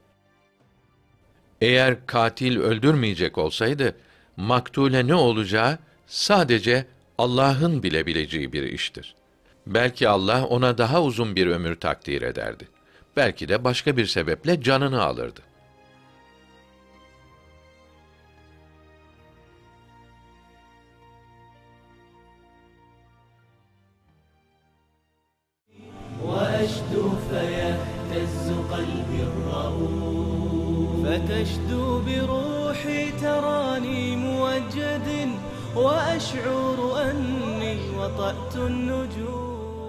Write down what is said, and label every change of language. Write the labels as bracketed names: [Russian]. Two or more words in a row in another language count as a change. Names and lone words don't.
[Turkish] Eğer katil öldürmeyecek olsaydı, maktule ne olacağı sadece Allah'ın bilebileceği bir iştir. Belki Allah ona daha uzun bir ömür takdir ederdi. Belki de başka bir sebeple canını alırdı. [Arabic] وأشدو فيهتز قلبي الرؤوف فتشدو بروحي تراني موجد وأشعر أني وطأت النجوم